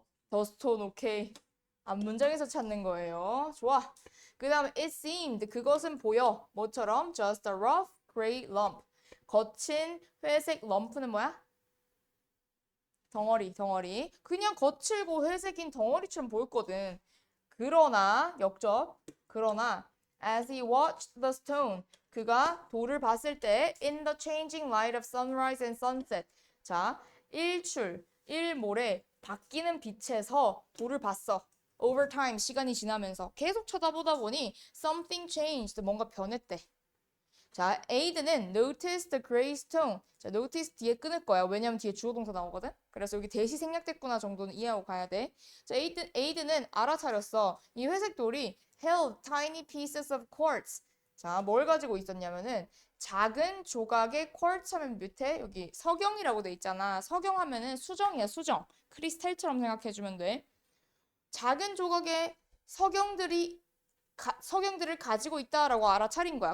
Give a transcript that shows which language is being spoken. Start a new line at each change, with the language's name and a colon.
Korean: 더 스톤 오케이. 앞 문장에서 찾는 거예요. 좋아. 그 다음에
English: it seemed
Korean: 그것은 보여. 뭐처럼?
English: just a rough gray lump.
Korean: 거친 회색 럼프는 뭐야? 덩어리. 그냥 거칠고 회색인 덩어리처럼 보였거든. 그러나 그러나
English: as he watched the stone
Korean: 그가 돌을 봤을 때
English: in the changing light of sunrise and sunset
Korean: 자, 일모레 바뀌는 빛에서 돌을 봤어.
English: over time
Korean: 시간이 지나면서 계속 쳐다보다 보니
English: something changed
Korean: 뭔가 변했대. 자, 에이드는
English: noticed the gray stone.
Korean: 자, notice 뒤에 끊을 거야. 왜냐면 뒤에 주어 동사 나오거든. 그래서 여기 대시 생략됐구나 정도는 이해하고 가야 돼. 자, 에이드는 알아차렸어. 이 회색 돌이
English: held tiny pieces of quartz.
Korean: 자, 뭘 가지고 있었냐면은 작은 조각의 쿼츠 하면 밑에 여기 석영이라고 돼 있잖아. 석영하면은 수정이야, 수정. 크리스탈처럼 생각해주면 돼. 작은 조각의 석영들을 가지고 있다라고 알아차린 거야.